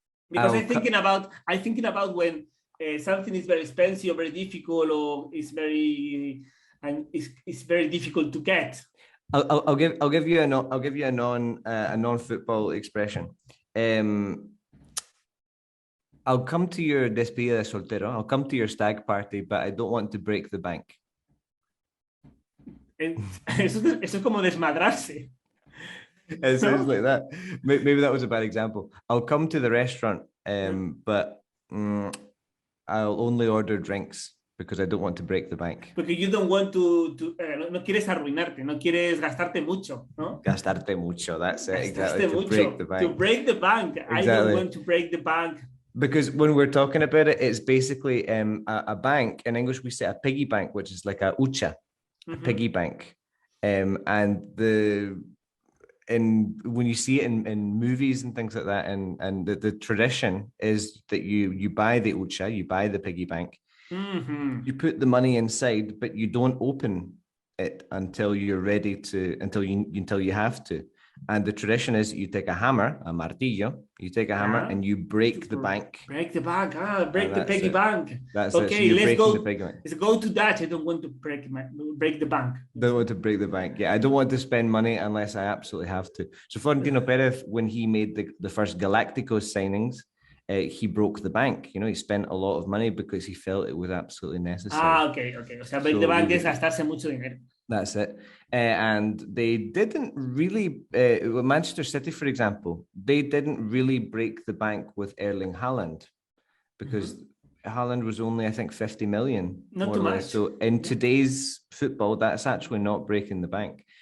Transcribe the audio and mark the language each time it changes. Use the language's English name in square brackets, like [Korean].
[English] because I'm thinking about when something is very expensive or very difficult, or it's very difficult to get. I'll give you a non-football expression. I'll come to your despedida de soltero. I'll come to your stag party, but I don't want to break the bank. [Spanish] Eso es como desmadrarse. [English] It sounds like that. Maybe that was a bad example. I'll come to the restaurant, but I'll only order drinks because I don't want to break the bank. [Spanish] Porque you don't want no quieres arruinarte, no quieres gastarte mucho, ¿no? [English] Gastarte mucho, that's it. Exactly. To break the bank. To break the bank. Exactly. I don't want to break the bank. Because when we're talking about it, it's basically a bank. In English, we say a piggy bank, which is like a hucha, a piggy bank. And when you see it in movies and things like that, and the tradition is that you buy the hucha, you buy the piggy bank, you put the money inside, but you don't open it until you're ready to, until you have to. And the tradition is you take a hammer, a martillo, you take a hammer and you break the bank. Break the bank, break the piggy bank. That's okay, so let's go to that. I don't want to break the bank. Don't want to break the bank. Yeah, I don't want to spend money unless I absolutely have to. So Florentino Perez, when he made the first Galacticos signings, he broke the bank. You know, he spent a lot of money because he felt it was absolutely necessary. Okay. [Spanish] O sea, break the bank es gastarse mucho dinero. [English] That's it. And they didn't really, Manchester City, for example, they didn't really break the bank with Erling Haaland because Haaland was only, I think, 50 million. Not too much. So in today's football, that's actually not breaking the bank.